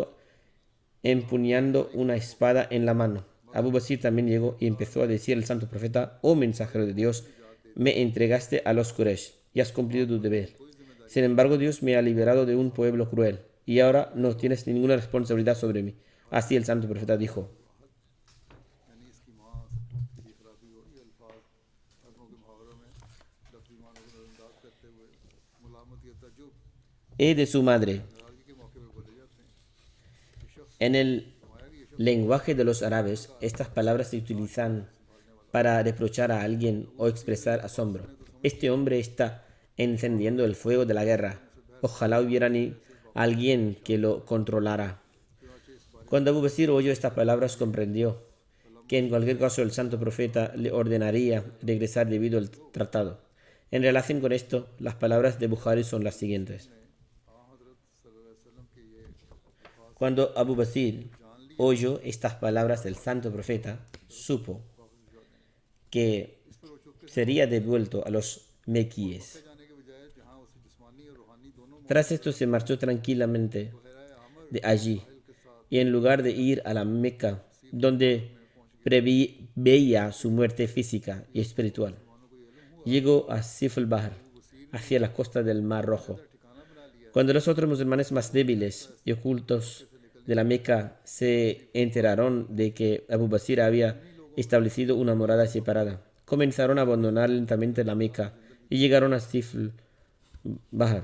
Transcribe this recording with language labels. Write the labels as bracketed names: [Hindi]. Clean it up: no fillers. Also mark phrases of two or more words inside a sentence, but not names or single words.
[Spanish] Mientras tanto, empuñando una espada en la mano. Abu Basir también llegó y empezó a decir al santo profeta: oh mensajero de Dios, me entregaste a los Quraysh y has cumplido tu deber. Sin embargo, Dios me ha liberado de un pueblo cruel y ahora no tienes ninguna responsabilidad sobre mí. Así el santo profeta dijo: [Urdu] یعنی اس کی ماں کی خرابی ہو یہ الفاظ عربوں کے محاوروں میں لفظی معانوں کو نظرانداز کرتے ہوئے ملامت یا تعجب [Spanish] de su madre. [Urdu] ناراضگی کے موقعے پر بولے جاتے ہیں. یہ شخص [Spanish] En el lenguaje de los árabes, estas palabras se utilizan para reprochar a alguien o expresar asombro. Este hombre está encendiendo el fuego de la guerra. Ojalá hubiera ni alguien que lo controlara. Cuando Abu Basir oyó estas palabras, comprendió que en cualquier caso el santo profeta le ordenaría regresar debido al tratado. En relación con esto, las palabras de Bukhari son las siguientes. Cuando Abu Basir oyó estas palabras del santo profeta, supo que sería devuelto a los mequíes. [Urdu] جانے کے بجائے جہاں اسے جسمانی اور روحانی دونوں [Spanish] Tras esto se marchó tranquilamente de allí y en lugar de ir a la Meca, donde veía su muerte física y espiritual, llegó a Sif al-Bahr, hacia la costa del Mar Rojo. Cuando los otros musulmanes más débiles y ocultos de la Meca se enteraron de que Abu Basir había establecido una morada separada, comenzaron a abandonar lentamente la Meca y llegaron a Sif al-Bahr.